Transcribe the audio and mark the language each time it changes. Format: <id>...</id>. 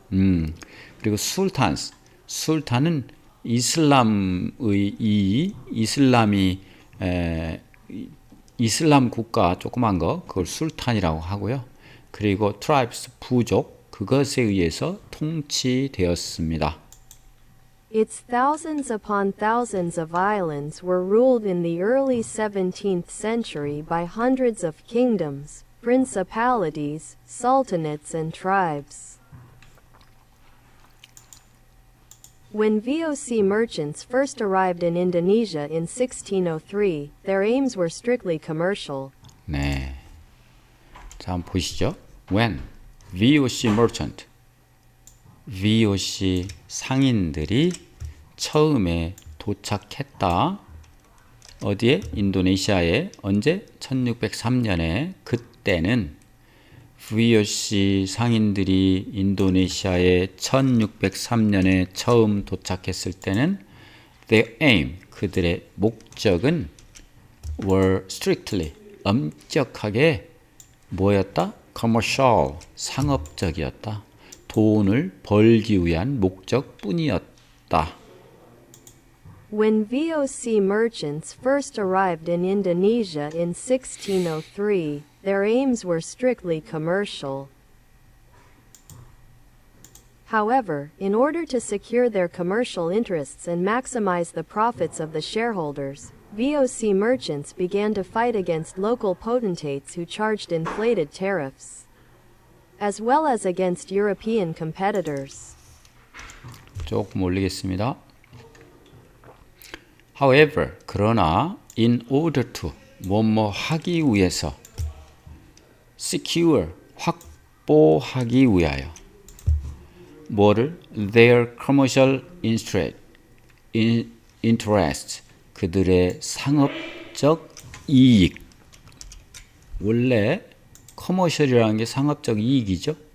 <ko>그리고 술탄은 이슬람 국가 조그만 거 그걸 술탄이라고 하고요. 그리고 tribes 부족 그것에 의해서 통치되었습니다.</ko> <en>Its thousands upon thousands of islands were ruled in the early 17th century by hundreds of kingdoms, principalities, sultanates, and tribes. When VOC merchants first arrived in Indonesia in 1603, their aims were strictly commercial.</en> <ko>네. 자, 한번 보시죠.</ko> <en>When VOC merchant</en> <ko>VOC 상인들이 처음에 도착했다. 어디에? 인도네시아에. 언제? 1603년에. 그때는 VOC 상인들이 인도네시아에 1603년에 처음 도착했을 때는</ko> <en>their aim,</en> <ko>그들의 목적은</ko> <en>were strictly,</en> <ko>엄격하게 뭐였다? commercial, 상업적이었다. 돈을 벌기 위한 목적뿐이었다.</ko> <en>When VOC merchants first arrived in Indonesia in 1603, their aims were strictly commercial. However, in order to secure their commercial interests and maximize the profits of the shareholders, VOC merchants began to fight against local potentates who charged inflated tariffs, as well as against European competitors.</en> <ko>조금 올리겠습니다. However, 그러나</ko> <en>in order to</en> <ko>뭐뭐 하기 위해서 secure 확보하기 위하여 뭐를</ko> <en>their commercial interest</en> <ko>그들의 상업적 이익 원래 커머셜이라는 게 상업적 이익이죠.</ko>